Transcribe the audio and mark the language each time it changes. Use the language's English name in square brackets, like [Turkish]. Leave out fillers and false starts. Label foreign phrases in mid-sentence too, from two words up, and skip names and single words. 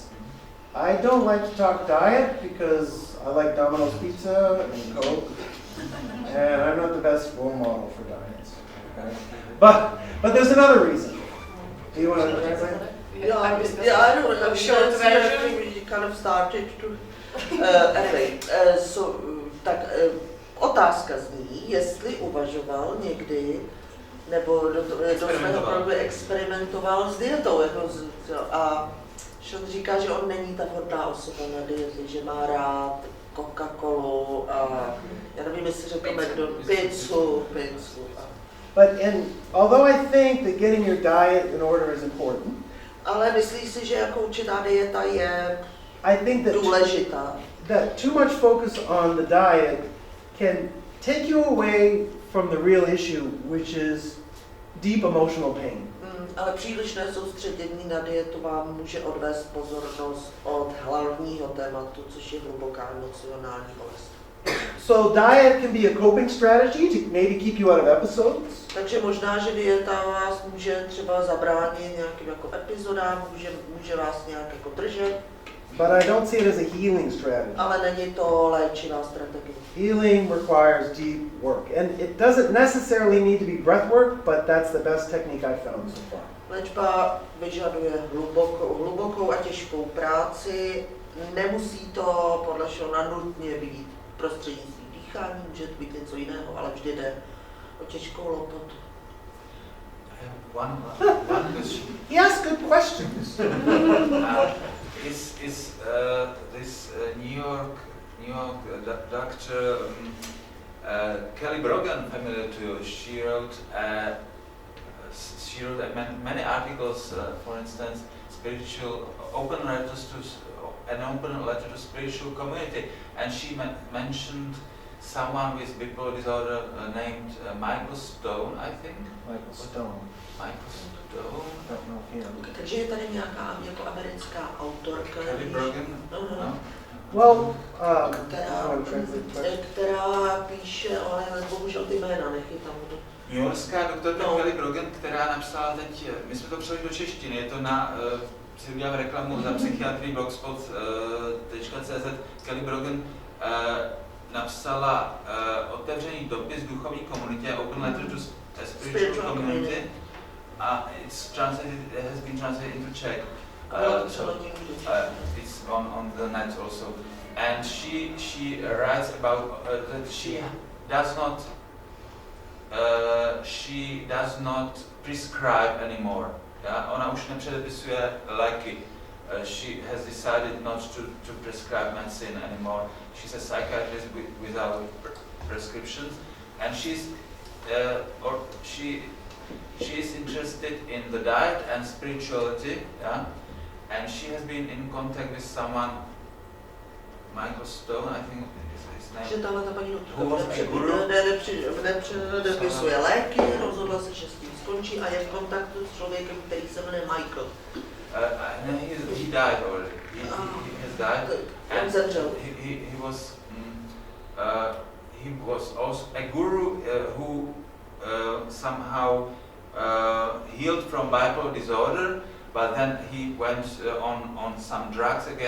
[English] I don't like to talk diet because I like Domino's pizza and Coke, and I'm not the best role model for diets. Okay? But there's another reason. Do you want to translate? Yeah, I don't know. Short version. We kind of started to. Anyway, [Czech] otázka zní, jestli uvažoval někdy, nebo do svého projevu experimentoval s dietou. A Sean říká, že on není ta vhodná osoba na diety, že má rád Coca-Colu a já nevím, jestli řekl pizzu. [English] But although I think that getting your diet in order is important, [Czech] ale myslí si, že jako určitá dieta je [English] I think that [Czech] důležitá. [English] That too much focus on the diet can take you away from the real issue, which is deep emotional pain. [Czech] Ale přílišné soustředění na dietu vám může odvést pozornost od hlavního tématu, což je hluboká emocionální bolest. [English] So diet can be a coping strategy to maybe keep you out of episodes. [Czech] Takže možná, že dieta vás může třeba zabránit nějakým jako epizodám, může vás nějak jako držet. [English] But I don't see it as a healing strategy. [Czech] Ale není to léčivá strategie. [English] Healing requires deep work, and it doesn't necessarily need to be breathwork, but that's the best technique I've found so far. [Czech] Léčba vyžaduje hlubokou a těžkou práci. Nemusí to podle Seana nutně být prostřednictvím dýchání, může to být něco jiného, ale vždy jde o těžkou lopotu. [English] One question. He asks good questions. Is this New York doctor Kelly Brogan familiar to you? She wrote many articles, for instance, open letter to spiritual community, and she mentioned someone with bipolar disorder named Michael Stone, I think. Michael Stone. [Czech] Takže je tady nějaká jako americká autorka, Kelly Brogan? [English] Well, [Czech] která píše, ale bohužel ty jména nechytám. New Yorkská doktorka Kelly Brogan, která napsala teď, my jsme to přeložili do češtiny, je to si udělám reklamu za psychiatrii blogspot.cz. Kelly Brogan napsala otevřený dopis duchovní komunitě, [English] open letter to spiritual community. It has been translated into Czech. It's on the net also. And she writes about that she does not prescribe anymore. [Czech] Ona už nepředepisuje léky. [English] She has decided not to prescribe medicine anymore. She's a psychiatrist without prescriptions, and she is interested in the diet and spirituality, and she has been in contact with someone, Michael Stone, I think his name. [Czech] Že tahle ta paní nedepisuje léky, rozhodla se, že s tím skončí a je v kontaktu s člověkem, který se jmenuje Michael. [English] He died already. He has died. And he was also a guru who somehow healed from bipolar disorder, but then he went on some drugs again.